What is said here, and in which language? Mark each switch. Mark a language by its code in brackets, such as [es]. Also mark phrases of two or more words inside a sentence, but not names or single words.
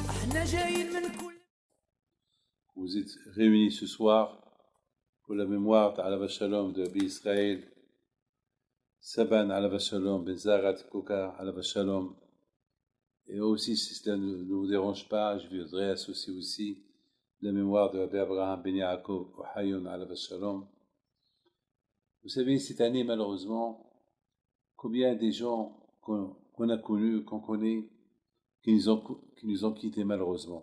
[fr] Vous êtes réunis ce soir pour la mémoire d' [he] עליו השלום [fr] de Rabbi Israël, Saban [he] עליו השלום, [fr] Ben Zarat Koka [he] עליו השלום. [fr] Et aussi, si cela ne vous dérange pas, je voudrais associer aussi la mémoire de Rabbi Abraham Ben Yaakov Ohayon [he] עליו השלום. [fr] Vous savez, cette année, malheureusement, combien des gens qu'on a connus, qu'on connaît, qui nous ont quittés malheureusement.